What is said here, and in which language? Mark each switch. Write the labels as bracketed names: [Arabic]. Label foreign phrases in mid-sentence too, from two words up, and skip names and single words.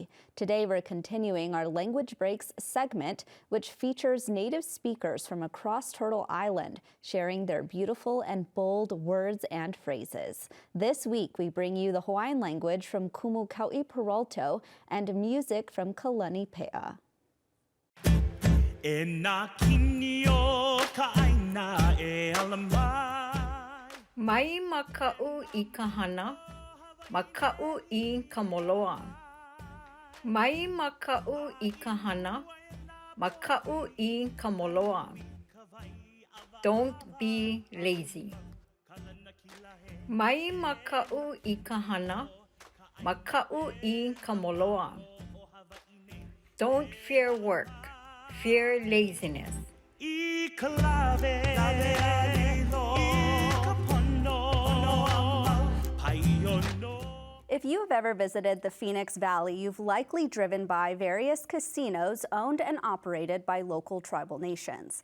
[English] Today, we're continuing our Language Breaks segment, which features Native speakers from across Turtle Island sharing their beautiful and bold words and phrases. This week, we bring you the Hawaiian language from Kumukau'i Peralto and music from Kalani Pea. [Hawaiian] E nā kinio ka aina e ala mai. Mai maka'u I ka hana, maka'u I ka moloa. Mai maka'u I ka hana, maka'u I ka moloa. [English] Don't be lazy. [Hawaiian] Mai maka'u I ka hana, maka'u I ka moloa. [English] Don't fear work. Fear laziness. If you have ever visited the Phoenix Valley, you've likely driven by various casinos owned and operated by local tribal nations.